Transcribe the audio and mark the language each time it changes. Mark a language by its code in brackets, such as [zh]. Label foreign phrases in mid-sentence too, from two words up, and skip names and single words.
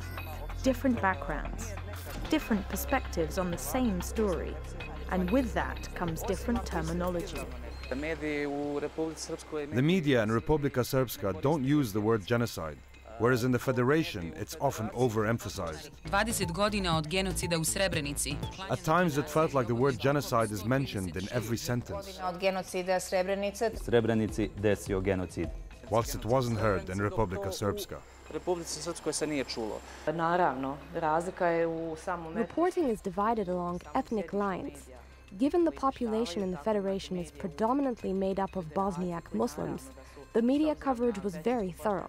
[en] Different backgrounds, different perspectives on the same story, and with that comes different terminology. The media in Republika Srpska don't use the word genocide, whereas in the Federation it's often overemphasized. [bs] 20 godina od genocida u Srebrenici. [en] At times it felt like the word genocide is mentioned in every sentence. [bs] Od genocida Srebrenice. Srebrenici desio genocid. [en] Whilst it wasn't heard in Republika Srpska. Reporting is divided along ethnic lines. Given the population in the Federation is predominantly made up of Bosniak Muslims, the media coverage was very thorough.